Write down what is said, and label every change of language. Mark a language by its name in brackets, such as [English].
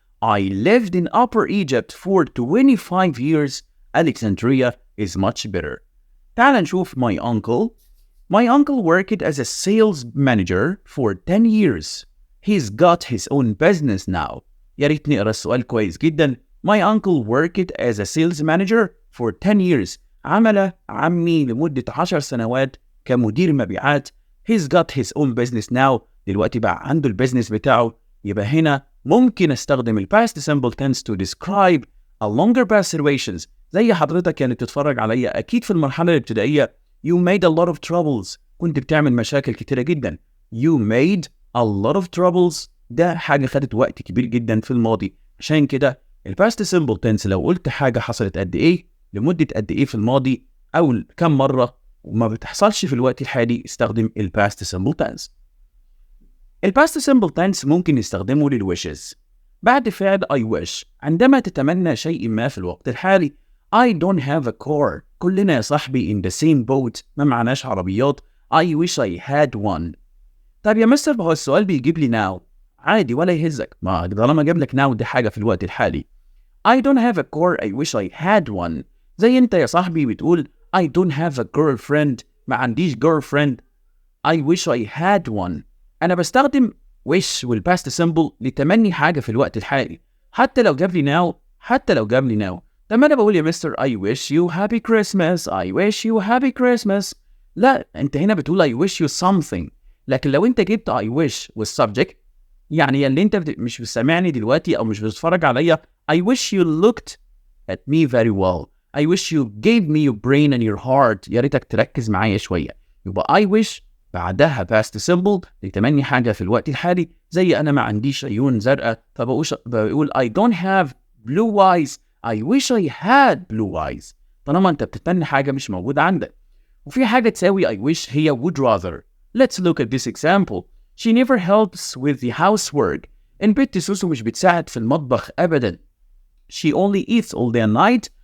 [English] I lived in Upper Egypt for 25 years. Alexandria is much better. [Arabic] تعال نشوف [English] my uncle. My uncle worked as a sales manager for 10 years. He's got his own business now. [Arabic] يا ريت نقرا السؤال كويس جدا. [English] My uncle worked as a sales manager for 10 years. [Arabic] عمل عمي لمدة 10 سنوات كمدير مبيعات. [English] He's got his own business now. [Arabic] دلوقتي بقى عنده البيزنس بتاعه. يبقى هنا ممكن استخدم [English] ال past simple tense to describe a longer past situations. [Arabic] زي حضرتك كانت تتفرج عليا أكيد في المرحلة الابتدائية. [English] You made a lot of troubles. [Arabic] كنت بتعمل مشاكل كتيرة جدا. [English] You made a lot of troubles. [Arabic] ده حاجة خدت وقت كبير جدا في الماضي. عشان كده ال past simple tense لو قلت حاجة حصلت قد إيه لمدة قد إيه في الماضي أو كم مرة وما بتحصلش في الوقت الحالي، استخدم ال past simple tense. ال past simple tense ممكن نستخدمه للwishes. بعد فعل I wish عندما تتمنى شيء ما في الوقت الحالي. [English] I don't have a car. [Arabic] كلنا يا صاحبي [English] in the same boat. [Arabic] ما معناش عربيات. [English] I wish I had one. [Arabic] طيب يا مستر هو السؤال بيجيب لي now. عادي ولا يهزك، ما طالما جاب لك now دي حاجة في الوقت الحالي. [English] I don't have a car. I wish I had one. [Arabic] زي انت يا صاحبي بتقول [English] I don't have a girlfriend. [Arabic] ما عنديش girlfriend. [English] I wish I had one. [Arabic] أنا بستخدم wish والpast simple لتمني حاجة في الوقت الحالي، حتى لو جاب لي now. طب أنا بقول يا مستر [English] I wish you happy Christmas. I wish you happy Christmas. [Arabic] لا، أنت هنا بتقول [English] I wish you something. [Arabic] لكن لو أنت جبت [English] I wish والsubject، يعني اللي أنت مش بتسمعني دلوقتي أو مش بتتفرج عليا، I wish you looked at me very well. I wish you gave me your brain and your heart. [Arabic] يا ريتك تركز معايا شوية. يبقى I wish بعدها past simple لتمني حاجة في الوقت الحالي. زي أنا ما عنديش عيون زرقاء فبقول [English] I don't have blue eyes. I wish I had blue eyes. [Arabic] طالما أنت بتتمنى حاجة مش موجودة عندك. وفي حاجة تساوي I wish هي would rather. [English] Let's look at this example. She never helps with the housework. [Arabic] البت سوسو مش بتساعد في المطبخ أبدا. [English] She only eats all day and night.